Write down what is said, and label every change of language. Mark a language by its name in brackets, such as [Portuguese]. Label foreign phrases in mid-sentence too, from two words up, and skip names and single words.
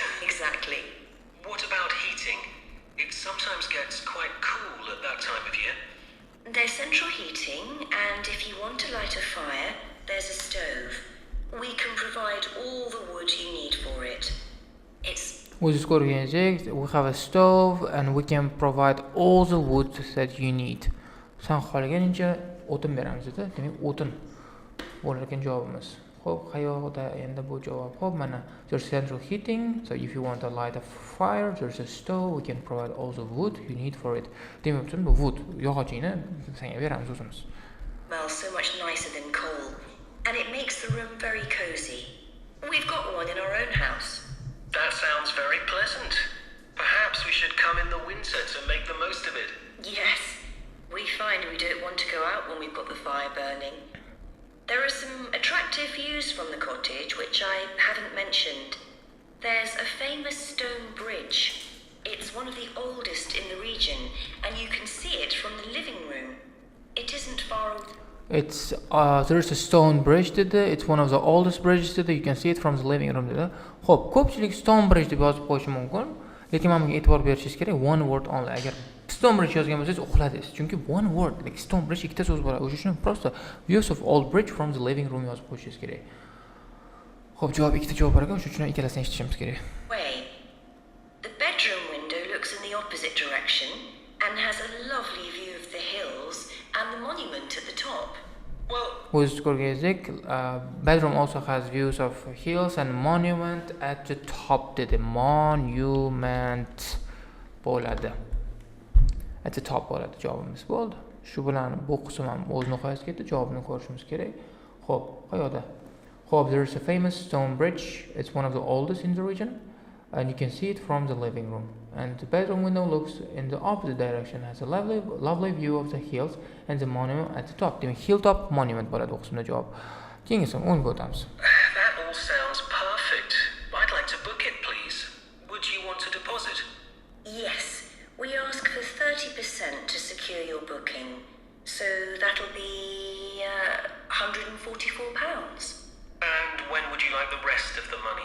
[English] Exactly. What about heating? It sometimes gets quite cool at that time of year. There's central heating, and if you want to light a fire, there's a stove. We can provide all the wood you need for it. It's... [Uzbek] O'zingiz ko'rganingizdek, [English] we have a stove and we can provide all the wood that you need. [Uzbek] Sen xohlaganingcha o'tin beramiz dedi. Demak, o'tin bo'lar ekan javobimiz. Xo'p, qayoqda endi bu javob? Xo'p, mana [English] there's central heating, so if you want to light a fire, there's a stove, we can provide all the wood you need for it. [Uzbek] Demak uchun bu wood, yog'ochingni senga beramiz o'zimiz. [English] Smells so much nicer than coal, and it makes the room very cozy. We've got one in our own house. That sounds very pleasant. Perhaps we should come in the winter to make the most of it. Yes, we find we don't want to go out when we've got the fire burning. There are some attractive views from the cottage which I haven't mentioned. There's a famous stone bridge. It's one of the oldest in the region, and you can see it from the living room. It isn't far away. It's there's a stone bridge dedi. It's one of the oldest bridges dedi. You can see it from the living room dedi. [Uzbek] Xo'p, ko'pchilik [English] stone bridge [Uzbek] deb yozib qo'yishi mumkin, lekin men bunga e'tibor berishingiz kerak. [English] One word only. [Uzbek] Agar [English] stone bridge [Uzbek] yozgan bo'lsangiz uxladingiz. Chunki [English] one word, like stone bridge [Uzbek] ikkita so'z bo'ladi. O'sha uchun prosta [English] views of old bridge from the living room [Uzbek] yozib qo'yishingiz kerak. Xo'p, javob ikkita javob bor ekan, o'sha uchun ikkalasini eshitishimiz kerak. [English] The bedroom window looks in the opposite direction and has a lovely view of the hills and the monument at the top. Well, [Uzbek] O'z ko'rganingizdek, [English] bedroom also has views of hills and monument at the top dedi. [Uzbek] Monument bo'ladi. [English] At the top [Uzbek] bo'ladi javobimiz bo'ldi. Shu bilan bu qism ham o'z nihoyasiga yetdi. Javobni ko'rishimiz kerak. Xo'p, qayerda? Xo'p, there is a famous stone bridge. It's one of the oldest in the region. And you can see it from the living room. And the bedroom window looks in the opposite direction, has a lovely view of the hills and the monument at the top. Demak, [English] hilltop monument [Uzbek] bo'ladi bu qismda javob. Keyingisi 10 ga o'tamiz. [English] that all sounds perfect. I'd like to book it, please. Would you want a deposit? Yes, we ask for 30% to secure your booking. So that'll be £144. And when would you like the rest of the money?